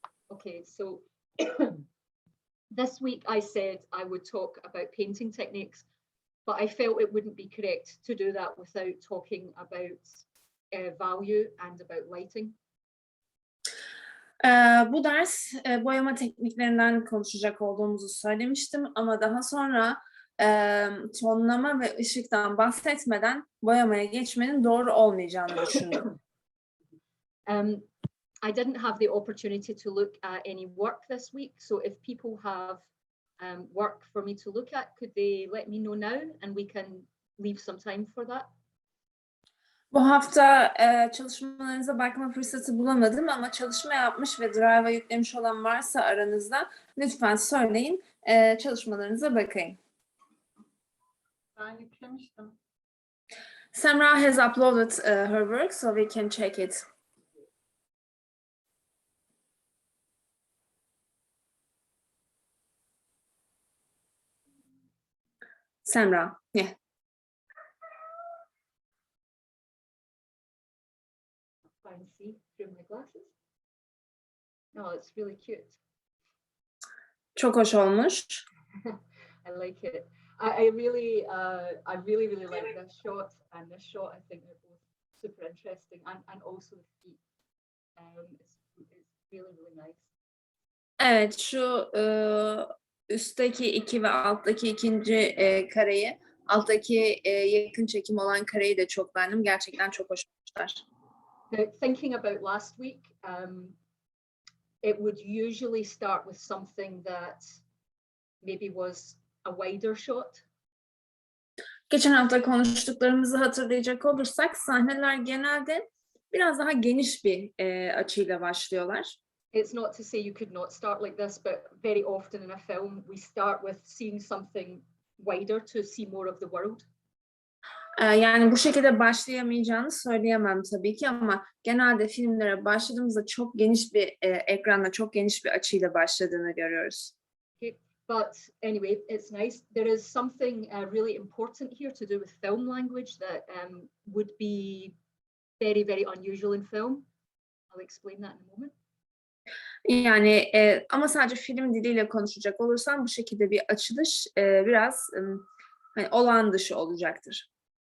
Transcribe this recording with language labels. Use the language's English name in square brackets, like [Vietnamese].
[English] Okay, so this week I said I would talk about painting techniques, but I felt it wouldn't be correct to do that without talking about value and about lighting. [Turkish] Bu ders boyama tekniklerinden konuşacak olduğumuzu söylemiştim ama daha sonra tonlama ve ışıktan bahsetmeden boyamaya geçmenin doğru olmayacağını düşündüm. [English] I didn't have the opportunity to look at any work this week, so if people have work for me to look at, could they let me know now and we can leave some time for that? [Turkish] Bu hafta çalışmalarınıza bakma fırsatı bulamadım ama çalışma yapmış ve Drive'a yüklemiş olan varsa aranızda lütfen söyleyin, çalışmalarınıza bakayım. Ben yüklemiştim. [English] Semra has uploaded her work so we can check it. Semra, yeah. I can see through my glasses. No, it's really cute. [Turkish] Çok hoş olmuş. [English] I like it. I really like this shot and this shot. I think they're both super interesting, and also the feet. It's really nice. [Turkish] Evet, şu üstteki iki ve alttaki ikinci kareyi, alttaki yakın çekim olan kareyi de çok beğendim. Gerçekten çok hoş olmuşlar. [English] Thinking about last week, it would usually start with something that maybe was a wider shot. [Turkish] Geçen hafta konuştuklarımızı hatırlayacak olursak sahneler genelde biraz daha geniş bir açıyla başlıyorlar. [English] It's not to say you could not start like this, but very often in a film we start with seeing something wider to see more of the world. [Turkish] Yani bu şekilde başlayamayacağını söyleyemem tabii ki ama genelde filmlere başladığımızda çok geniş bir ekranda, çok geniş bir açıyla başladığını görüyoruz. [English] Okay. But anyway, it's nice. There is something really important here to do with film language that would be very unusual in film. I'll explain that in a moment. [Turkish] Yani ama sadece film diliyle konuşacak olursam bu şekilde bir açılış biraz hani olağan dışı olacaktır.